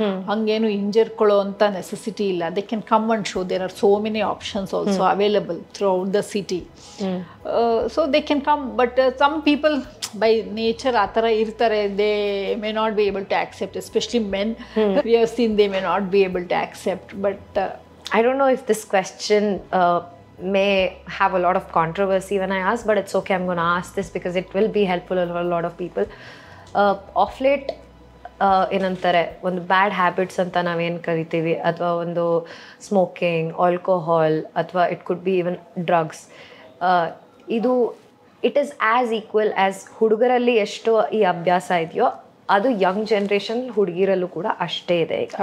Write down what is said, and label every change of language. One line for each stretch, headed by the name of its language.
Kannada: ಹಂಗೇನು ಇಂಜರ್ಕೊಳ್ಳೋ ಅಂತ ನೆಸೆಸಿಟಿ ಇಲ್ಲ.
English: They can come and show. There are so many options also available throughout the city. So they can come. But some people by nature
Kannada: ಆ ಥರ ಇರ್ತಾರೆ.
English: They may not be able to accept, especially men. We have seen they may not be able to accept. But I don't know if this question may have a lot of controversy when I ask, but it's okay. I'm going to ask this because it will be helpful for a lot of people. Off late,
Kannada: ಏನಂತಾರೆ, ಒಂದು bad habits ಅಂತ ನಾವೇನು ಕರಿತೀವಿ, ಅಥವಾ ಒಂದು smoking, alcohol, ಅಥವಾ
English: it could be even drugs,
Kannada: ಇದು
English: it is as equal as
Kannada: ಹುಡುಗರಲ್ಲಿ ಎಷ್ಟು ಈ ಅಭ್ಯಾಸ ಇದೆಯೋ ಅದು ಯಂಗ್ ಜನ್ರೇಷನ್ ಹುಡುಗಿರಲ್ಲೂ ಕೂಡ ಅಷ್ಟೇ ಇದೆ ಈಗ.